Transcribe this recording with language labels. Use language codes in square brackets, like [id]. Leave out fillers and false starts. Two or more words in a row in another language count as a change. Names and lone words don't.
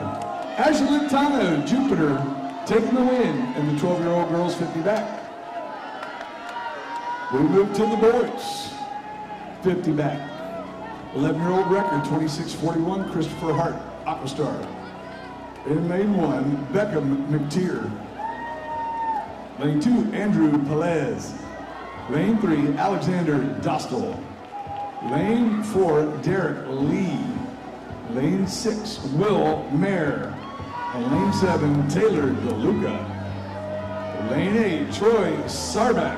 [en] Ashley Latano, Jupiter, taking the win in the 12-year-old girls 50 back. We move to the boys, 50 back. 11-year-old record, 26.41, Christopher Hart, Aquastar. In lane 1, Beckham McTeer. Lane 2, Andrew Pelez. Lane 3, Alexander Dostal. Lane 4, Derek Lee. Lane 6, Will Mayer. And lane 7, Taylor DeLuca. Lane 8, Troy Sarback.